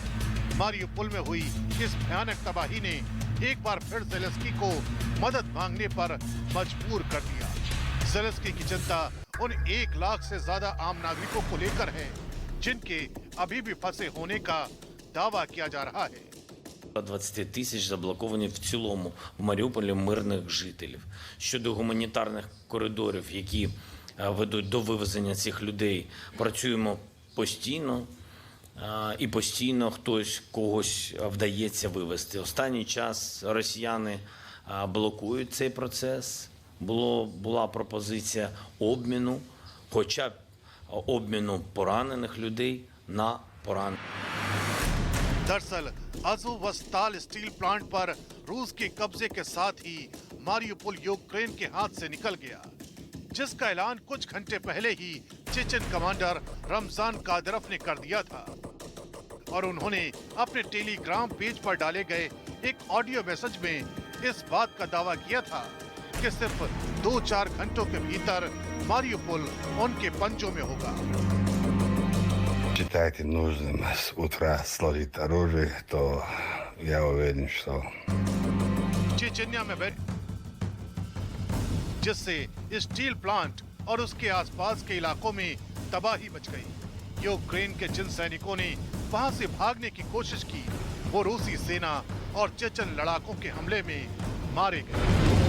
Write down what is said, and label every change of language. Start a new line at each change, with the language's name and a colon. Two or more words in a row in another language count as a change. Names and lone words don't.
Hindi: मारियुपोल में हुई इस भयानक तबाही ने एक बार फिर ज़ेलेंस्की को मदद मांगने पर मजबूर कर दिया। ज़ेलेंस्की की चिंता उन 1 लाख से ज्यादा आम नागरिकों को लेकर है, जिनके अभी भी फंसे होने का दावा किया जा रहा है।
Ukrainian: 20 тисяч заблоковані в цілому в Маріуполі мирних жителів. Щодо гуманітарних коридорів, які ведуть до вивезення цих людей, працюємо постійно. І постійно хтось когось вдається вивезти. Останній час росіяни блокують цей процес. Була пропозиція обміну, хоча б обміну поранених людей на поранених.
Hindi: दरअसल अज़ोवस्ताल स्टील प्लांट पर रूस के कब्जे के साथ ही मारियुपोल यूक्रेन के हाथ से निकल गया, जिसका ऐलान कुछ घंटे पहले ही चेचन कमांडर रमजान कादिरोव ने कर दिया था। और उन्होंने अपने टेलीग्राम पेज पर डाले गए एक ऑडियो मैसेज में इस बात का दावा किया था कि सिर्फ 2-4 घंटों के भीतर मारियुपोल उनके पंजों में होगा।
Russian: Считаете нужным с утра сложить оружие, то я уверен, что
Hindi: चेचन्या में बैठ जिससे स्टील प्लांट और उसके आसपास के इलाकों में तबाही मच गई। यूक्रेन के जिन सैनिकों ने वहां से भागने की कोशिश की, वो रूसी सेना और चेचन लड़ाकों के हमले में मारे गए।